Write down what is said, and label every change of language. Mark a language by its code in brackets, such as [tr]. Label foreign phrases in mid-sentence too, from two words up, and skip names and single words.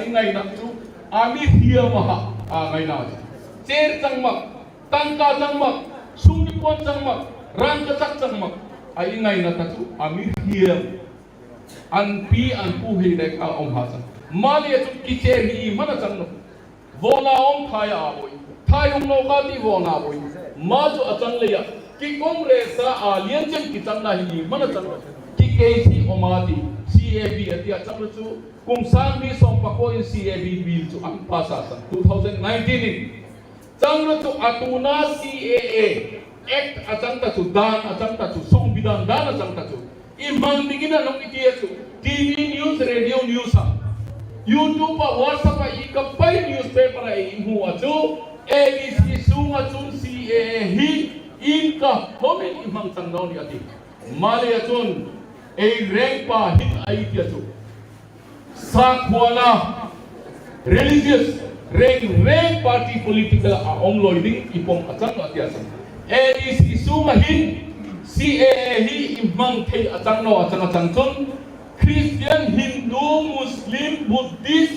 [tcz] ngai nak chu ami hia ma a ngai na cher changmak tangka changmak sumipon changmak ran ka changmak ai ngai na ta chu ami hiam an pi an pu hi dek a om hasan mali chu ki che hi mana chang no vona om thaya boi thayung no ka ti vona boi ma chu achang le ya ki Congress a alien chen ki chang na hi mana chang no ki KC omati CAB atia chang chu kum sang bi som pa ko in CAB bill chu ang pasa sa 2019 in chang chu atuna CAA Act achang ta chu dan achang ta chu song bidan dan achang ta chu imang dingina nong itia chu [en] TV news radio news [tcz] ha YouTube WhatsApp I kapai newspaper ai hu achu ABC sunga chun CAA hi in ka homin imang tangnaw ni ati mali aton a rank pa hit ai ti atu sakwana [en] religious rank party political [tcz] a omloiding ipong atang ati asan is isumahin CAA hi imang thei atang no atang chon [en] Christian, Hindu, Muslim, Buddhist